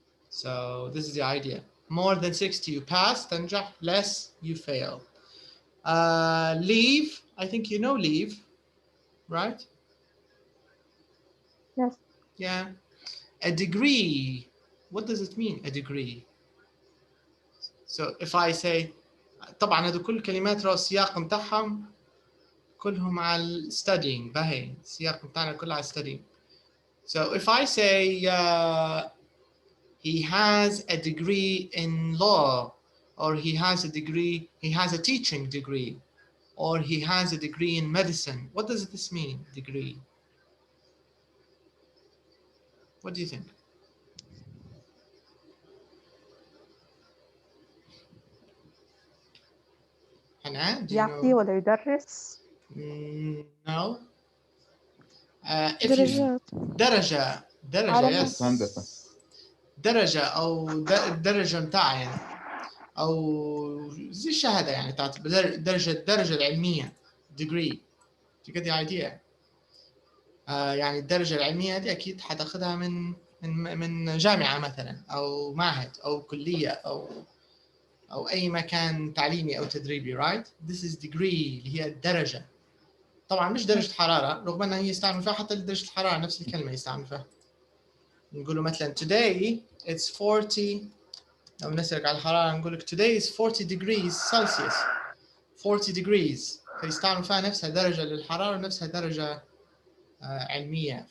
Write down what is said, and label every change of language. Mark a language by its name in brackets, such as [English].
[English] So this is the idea. More than 60 you pass, [Arabic] تنجح, [English] less you fail. Leave, I think you know leave, right? Yes. Yeah. A degree, what does it mean, a degree? So if I say, [Arabic] طبعا هذو كل كلمات رأوا السياق متاعهم كلهم على studying باهي السياق متاعنا كله على studying. [English] So if I say he has a degree in law, or he has a teaching degree, or he has a degree in medicine, what does this mean, degree? What do you think? Hannah, do you [Arabic] يعطي [English] know? [Arabic] ولا يدرس؟ [English] No. [Arabic] درجات. درجة علامات. [English] yes. [Arabic] درجة أو الدرجة متاعها يعني أو زي الشهادة يعني بتاعت الدرجة العلمية degree. [English] Do you get the idea? [Arabic] يعني الدرجة العلمية دي أكيد حتاخدها من جامعة مثلا أو معهد أو كلية أو أي مكان تعليمي أو تدريبي, [English] right? This is degree [Arabic] اللي هي الدرجة. طبعا مش درجة حرارة رغم أنها هي يستعمل فيها حتى درجة الحرارة نفس الكلمة يستعمل فيها. نقوله مثلا [English] today it's 40 [Arabic] لو نسألك على الحرارة نقول لك [English] today is 40 degrees [Arabic] Celsius 40 degrees فيستعمل فيها نفسها درجة للحرارة ونفسها درجة علمية.